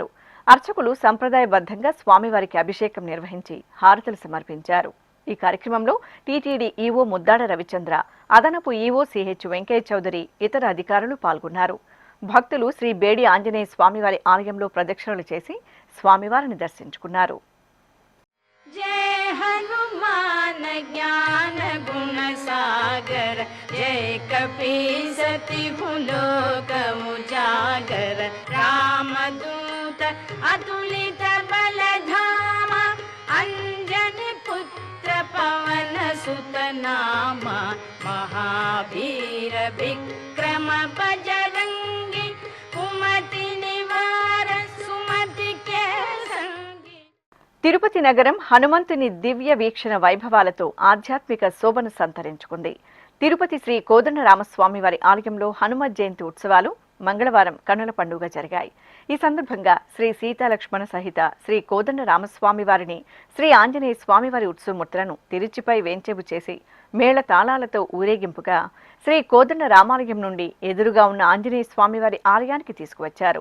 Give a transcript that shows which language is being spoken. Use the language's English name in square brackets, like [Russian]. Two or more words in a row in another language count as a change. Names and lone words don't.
[Telugu] అర్చకులు సంప్రదాయబద్ధంగా స్వామివారికి అభిషేకం నిర్వహించి హారతులు సమర్పించారు. ఈ కార్యక్రమంలో టీటీడీ ఈవో ముద్దాడ రవిచంద్ర, అదనపు ఈవో సిహెచ్ వెంకయ్య చౌదరి, ఇతర అధికారులు పాల్గొన్నారు. భక్తులు శ్రీ బేడి ఆంజనేయ స్వామివారి ఆలయంలో ప్రదక్షిణలు చేసి స్వామివారిని దర్శించుకున్నారు. [Hindi] जय हनुमान ज्ञान गुण सागर, जय कपीसति लोक उजागर, रामदूत अतुलित बल धामा, अंजनी पुत्र पवन सुत नामा, महावीर विक्रम बजरंगी, कुमति निवार सुमति के संगी. [Telugu] తిరుపతి నగరం హనుమంతుని దివ్య వీక్షణ వైభవాలతో ఆధ్యాత్మిక శోభను సంతరించుకుంది. తిరుపతి శ్రీ కోదండరామస్వామి వారి ఆలయంలో హనుమత్ జయంతి ఉత్సవాలు మంగళవారం కన్నుల పండుగ జరిగాయి. ఈ సందర్భంగా శ్రీ సీతాలక్ష్మణ సహిత శ్రీ కోదండరామస్వామి వారిని, శ్రీ ఆంజనేయ స్వామివారి ఉత్సవమూర్తులను తిరుచిపై వేంచేపు చేసి మేళ తాళాలతో ఊరేగింపుగా శ్రీ కోదండ రామాలయం నుండి ఎదురుగా ఉన్న ఆంజనేయ స్వామివారి ఆలయానికి తీసుకువచ్చారు.